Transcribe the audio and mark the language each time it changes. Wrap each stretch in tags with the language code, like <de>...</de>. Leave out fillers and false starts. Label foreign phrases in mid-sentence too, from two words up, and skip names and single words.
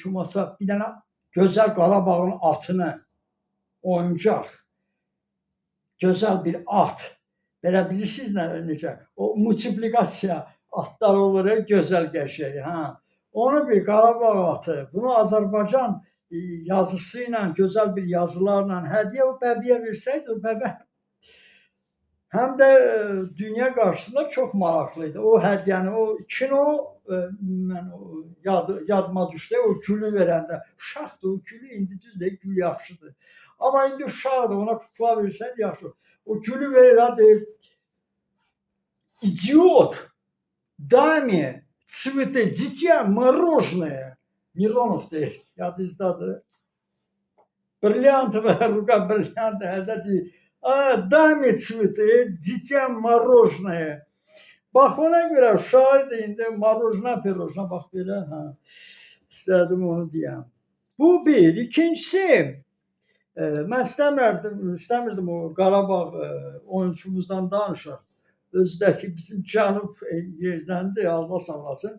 <az>olmasa bir dənə gözəl Qarabağın atını, oyuncaq, gözəl bir at, belə bilirsiniz necə, o multiplikasiya atlar olur, gözəl qəşəng, onu bir Qarabağ atı, bunu Azərbaycan yazısı ilə, gözəl bir yazılarla hədiyyə o bəbiyə versəydi, o bəbə həm də dünya qarşısında çox maraqlıydı. O hədiyyəni, o kino, mən yadıma düşdü, o gülü verəndə, uşaqdır, o gülü indi düzdür, gül yaxşıdır. Amma indi uşaqdır, ona kukla versəydi yaxşı. O gülü verir, deyir, idiot,</az> <ru>дай мне цветы, дитя мороженое.</ru> <az>Mironov deyir, yadınızdadır. Brilliantova ruka brilliant əldə deyir.</az> <ru>Дай мне цветы, дитя мороженое.</ru> <az>Bax, ona görə uşağı deyində</az> <ru>мороженое, пирожное,</ru> <az>bax belə, istədim onu deyəm. Bu bir. İkincisi, mən istəmirdim o Qarabağ oyunçumuzdan danışaq. Özdəki bizim cənub yerdəndir, Allah saxlasın.</az>